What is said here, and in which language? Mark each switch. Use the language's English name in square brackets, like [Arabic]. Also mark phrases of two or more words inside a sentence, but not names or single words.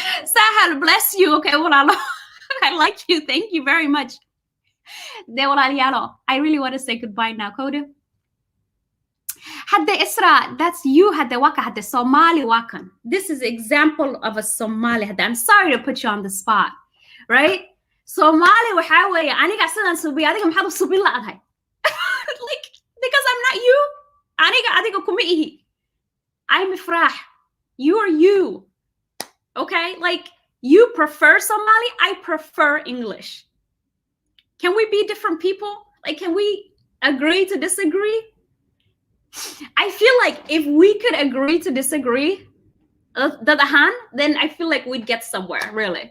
[English] Sahal, bless you. Okay, walaalo. I like you. Thank you very much. De walaalyaalo, I really want to say goodbye now, Koda. Hadde Isra, that's you. [Somali] Hadde waka, hadde Somali wakan. [English] This is example of a Somali. Hadde, I'm sorry to put you on the spot, right? [Somali] Somali waxa weeye aniga sidan subi adiga maxaad u subi laadahay? [English] Like, because I'm not you. [Somali] Adiga kuma ihi. [English] I'm Ifrah. You are you. Okay? Like, you prefer Somali, I prefer English. Can we be different people? Like, can we agree to disagree? I feel like if we could agree to disagree, then I feel like we'd get somewhere, really.